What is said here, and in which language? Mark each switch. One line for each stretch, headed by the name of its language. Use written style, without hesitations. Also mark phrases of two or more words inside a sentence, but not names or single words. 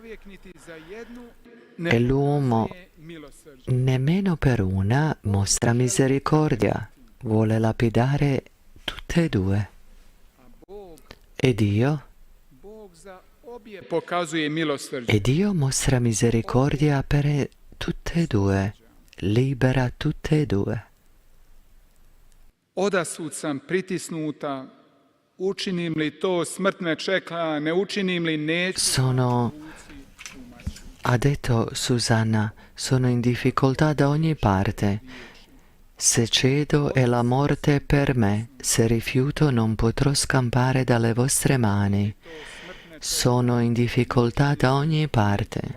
Italian: E l'uomo nemmeno per una mostra misericordia, vuole lapidare tutte e due. E Dio mostra misericordia per tutte e due, libera tutte e due.
Croatian: Odasud sam pritisnuta, učinim li to, smrt me čeka, ne učinim li, neću.
Italian: Ha detto Susanna, sono in difficoltà da ogni parte. Se cedo è la morte per me, se rifiuto non potrò scampare dalle vostre mani. Sono in difficoltà da ogni parte.